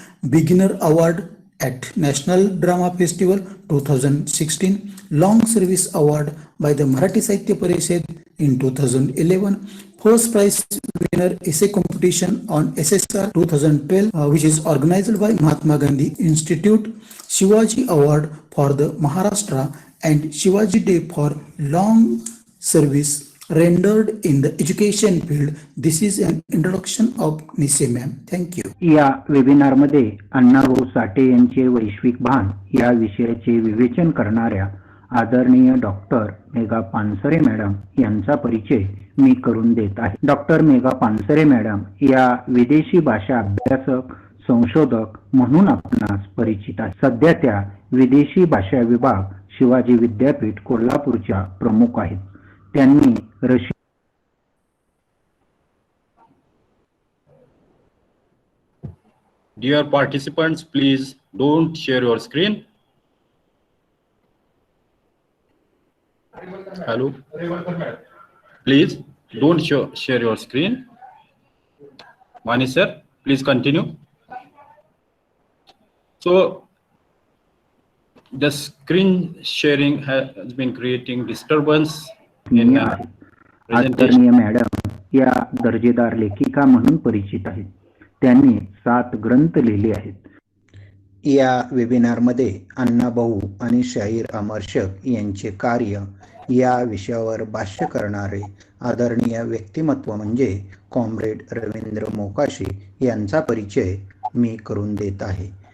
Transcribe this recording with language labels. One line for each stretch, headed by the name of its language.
English: Beginner Award at National Drama Festival 2016, Long Service Award by the Marathi Sahitya Parishad in 2011, First Prize Winner Essay Competition on SSR 2012, which is organized by Mahatma Gandhi Institute, Shivaji Award for the Maharashtra and Shivaji Day for long service rendered in the education field. This is an introduction of Nise ma'am. Thank you.
Marathi: या वेबिनारमध्ये अण्णाभाऊ साठे यांचे वैश्विक भान या विषयाचे विवेचन करणाऱ्या आदरणीय डॉक्टर मेघा पानसरे मॅडम यांचा परिचय मी करून देत आहे. डॉक्टर मेघा पानसरे मॅडम या विदेशी भाषा अभ्यासक संशोधक म्हणून आपणास परिचित आहे. सध्या त्या विदेशी भाषा विभाग शिवाजी विद्यापीठ कोल्हापूरच्या प्रमुख आहेत. त्यांनी
English: Dear participants, please don't share your screen. Hello. Please don't share your screen. Mani sir, please continue. So the screen sharing has been creating disturbance in presentation.
Marathi: आदरणीय मॅडम या दर्जेदार लेखिका म्हणून परिचित आहेत. त्यांनी 7 ग्रंथ लिहिले आहेत. या वेबिनारमध्ये अण्णाभाऊ आणि शाहीर अमर्शक यांचे कार्य या विषयावर भाष्य करणारे आदरणीय व्यक्तिमत्व म्हणजे कॉम्रेड रवींद्र मोकाशी यांचा परिचय मी करून देत आहे.